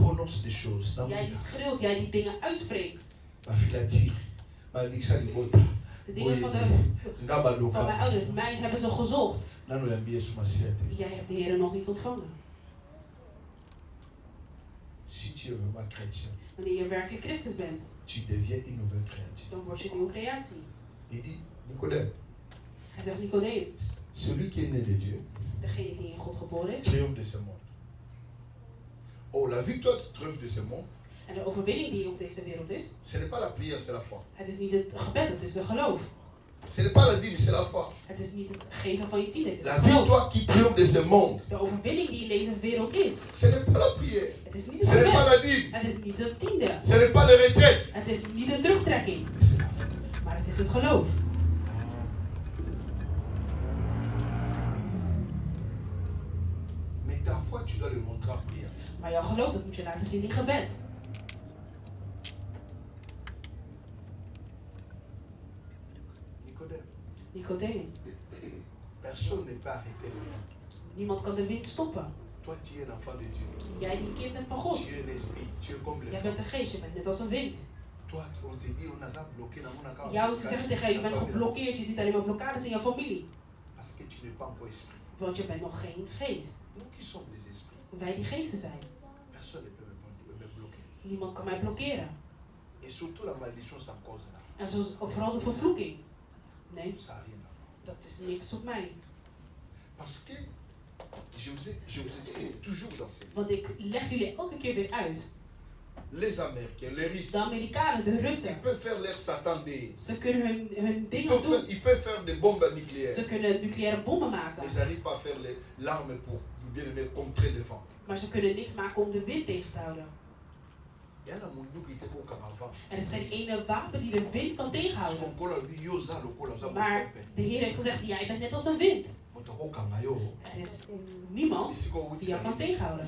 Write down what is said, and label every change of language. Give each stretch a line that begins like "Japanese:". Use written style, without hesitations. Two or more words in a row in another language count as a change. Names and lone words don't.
French: annonce des choses.
Dutch: Jij die schreeuwt, jij die dingen uitspreekt. De dingen van mijn ouders, mij hebben ze gezocht. Jij hebt de Heer nog niet ontvangen.
French: Si tu es vraiment chrétien,
Dutch: wanneer je werkelijk Christus bent,
French: tu deviens une nouvelle créature.
Dutch: Dan word je een nieuwe creatie.
French: Il dit, Nicodème,
Dutch: hij zegt Nicodemus,
French: celui qui est né de Dieu,
Dutch: degene die in God geboren is,
French: triomphe de ce monde. Oh, la victoire triomphe de ce monde.
Dutch: En de overwinning die op deze wereld is,
French: ce n'est pas la prière, c'est la foi.
Dutch: Het is niet het gebed, het is de geloof.
French: Ce n'est pas la dîme, c'est la foi.
Dutch: Het is niet het geven van je tiende, het is
French: la
Dutch: het geloof.
French: victoire qui triomphe de ce monde.
Dutch: De overwinning die in deze wereld is.
French: Ce n'est pas la prière.
Dutch: Het is niet het
French: ce n'est pas
Dutch: gebed.
French: la dîme.
Dutch: Het is niet de tiende.
French: Ce n'est pas le retraite.
Dutch: Het is niet de terugtrekking.
French: Mais c'est la foi.
Dutch: Maar het is het geloof.
French: Mais ta foi, tu dois le montrer en prière.
Dutch: Maar jouw geloof, dat moet je laten zien in gebed.
French: Nicodème. Personne ne peut arrêter le vent.
Dutch: Niemand kan de wind stoppen.
French: Toi, tu es un enfant de Dieu.
Dutch: Jij die een kind bent van God.
French: Tu es l'esprit. Tu es comme le
Dutch: Jij bent een geest, je bent net als een wind.
French: Toi, on te dit, on a bloqué dans mon account.
Dutch: Jou, ze zeggen tegen je, je bent geblokkeerd, je ziet alleen maar blokkades in jouw familie.
French: Parce que tu n'es pas encore esprit.
Dutch: Want je bent nog geen geest.
French: Nous qui sommes des esprits.
Dutch: Wij die geesten zijn.
French: Personne ne peut me bloquer.
Dutch: Niemand kan mij blokkeren.
French: Et surtout la malédiction, ça cause là.
Dutch: En vooral de vervloeking. Nee,
French: ça a rien à voir.
Dutch: Dat is niks op mij.
French: Parce que je vous explique toujours dans ces.
Dutch: Want ik leg jullie elke keer weer uit.
French: Les Américains, les Russes.
Dutch: De Amerikanen, de Russen.
French: Ils peuvent faire leur Satan des.
Dutch: Ze kunnen hun dingen doen.
French: Ils peuvent faire des bombes nucléaires.
Dutch: Ze kunnen nucleaire bommen maken.
French: Ils n'arrivent pas à faire l'arme pour bien aimer contrer le vent.
Dutch: Maar ze kunnen niks maken om de wind tegen te houden. Er is geen ene wapen die de wind kan tegenhouden. Maar de Heer heeft gezegd, jij bent net als een wind. Er is niemand die jou kan tegenhouden.